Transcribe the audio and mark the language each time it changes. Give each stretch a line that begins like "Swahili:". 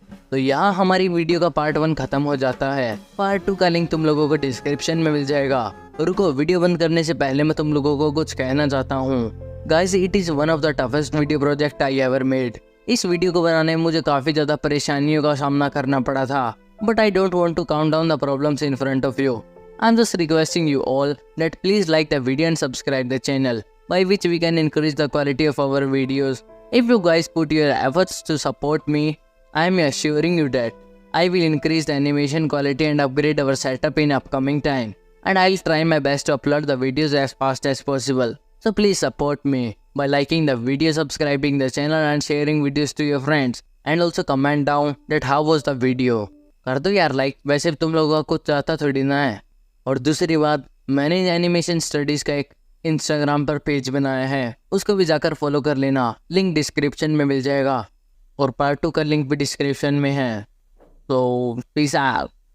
Hindi: तो यहाँ हमारी वीडियो का पार्ट 1 खत्म हो जाता है। पार्ट 2 का लिंक तुम लोगों को डिस्क्रिप्शन में मिल जाएगा। रुको, वीडियो बंद करने से पहले मैं तुम लोगों को कुछ कहना चाहता हूँ।
English: Guys, it is one of the toughest video project I ever made.
Hindi: इस वीडियो को बनाने में मुझे काफी ज्यादा परेशानियों का सामना करना पड़ा था,
English: But I don't want to count down the problems in front of you. I am just requesting you all that please like the video and subscribe the channel, by which we can increase the quality of our videos. If you guys put your efforts to support me, I am assuring you that I will increase the animation quality and upgrade our setup in upcoming time, and I'll try my best to upload the videos as fast as possible. So please support me by liking the video, subscribing the channel and sharing videos to your friends, and also comment down that how was the video.
Hindi: कर दो यार like, वैसे तुम लोगों का कुछ चाहता थोड़ी ना है। और दूसरी बात, मैंने एनिमेशन स्टडीज़ का एक इंस्टाग्राम पर पेज बनाया है, उसको भी जाकर फॉलो कर लेना, लिंक डिस्क्रिप्शन में मिल जाएगा और पार्ट 2 का लिंक भी डिस्क्रिप्शन में है। तो पीस आउट।